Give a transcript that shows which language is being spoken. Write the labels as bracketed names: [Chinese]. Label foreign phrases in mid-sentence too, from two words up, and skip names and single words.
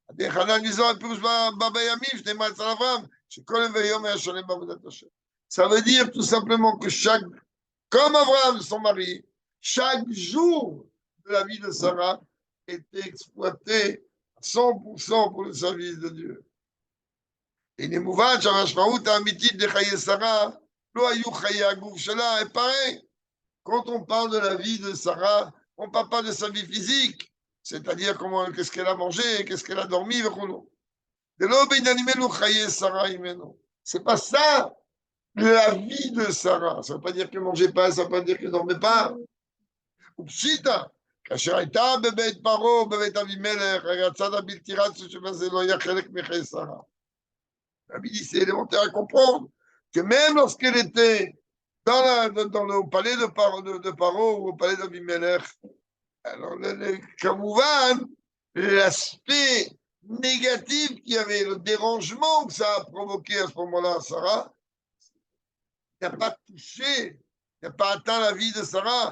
[French] Ça veut dire tout simplement que comme Abraham, son mari, chaque jour de la vie de Sarah était exploité à 100% pour le service de Dieu. Et les mouvements, [Hebrew] שהמשמעות האמיתית de Sarah, לא היו חיי הגוף שלה, [French] est pareil. Quand on parle de la vie de Sarah, on ne parle pas de sa vie physique, c'est-à-dire qu'est-ce qu'elle a mangé, qu'est-ce qu'elle a dormi, c'est pas ça la vie de Sarah. Ça ne veut pas dire qu'elle ne mangeait pas, ça ne veut pas dire qu'elle ne dormait pas. [Hebrew] כאשר הייתה בבית פרעה, בבית אבימלך, הצד הבלתי רצוי שבזה לא היה חלק מחיי שרה. [French] Rabbi dit, c'est élémentaire à comprendre que même lorsqu'elle était dans le palais de Paro ou au palais d'Abimelech, alors Kamouvan, l'aspect négatif qu'il y avait, le dérangement que ça a provoqué à ce moment-là à Sarah, n'a pas touché, n'a pas atteint la vie de Sarah.